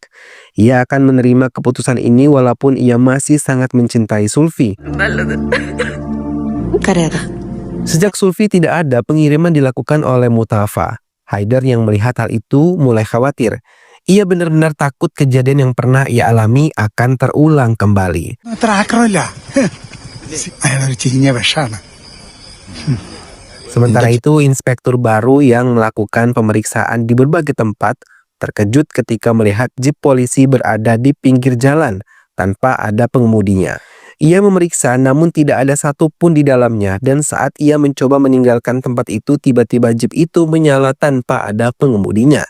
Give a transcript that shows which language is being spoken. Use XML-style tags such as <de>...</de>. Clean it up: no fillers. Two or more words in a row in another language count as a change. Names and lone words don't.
<id>Ia akan menerima keputusan ini walaupun ia masih sangat mencintai Sulfi. Sejak Sulfi tidak ada, pengiriman dilakukan oleh Mutafa. Haider yang melihat hal itu mulai khawatir. Ia benar-benar takut kejadian yang pernah ia alami akan terulang kembali.</id> <ml>അത്ര ആക്രമല്ല. അയാളൊരു ചീഞ്ഞ വിഷാണ്.</ml> <id>Sementara itu, inspektur baru yang melakukan pemeriksaan di berbagai tempat terkejut ketika melihat jeep polisi berada di pinggir jalan tanpa ada pengemudinya. Ia memeriksa namun tidak ada satupun di dalamnya dan saat ia mencoba meninggalkan tempat itu, tiba-tiba jeep itu menyala tanpa ada pengemudinya.</id>